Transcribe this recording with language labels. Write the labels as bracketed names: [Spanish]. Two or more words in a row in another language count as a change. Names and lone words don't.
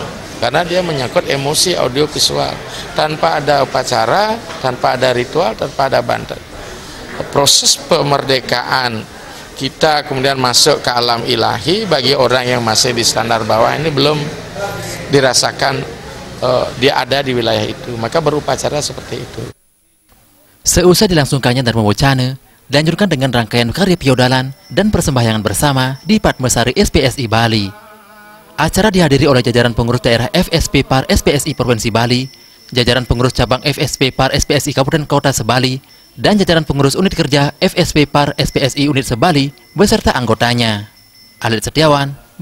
[Indonesian] Karena dia menyangkut emosi audiovisual. Tanpa ada upacara, tanpa ada ritual, tanpa ada bantet, proses pemerdekaan kita kemudian masuk ke alam ilahi bagi orang yang masih di standar bawah ini belum dirasakan dia ada di wilayah itu. Maka berupacara seperti itu. Seusai dilangsungkannya Dharma Wacana, dilanjutkan dengan rangkaian karya Piodalan dan persembahyangan bersama di Padmasari SPSI Bali. Acara dihadiri oleh jajaran pengurus daerah FSP Par SPSI Provinsi Bali, jajaran pengurus cabang FSP Par SPSI Kabupaten Kota Sebali, dan jajaran pengurus unit kerja FSP Par SPSI Unit Sebali beserta anggotanya. Alit Setiawan,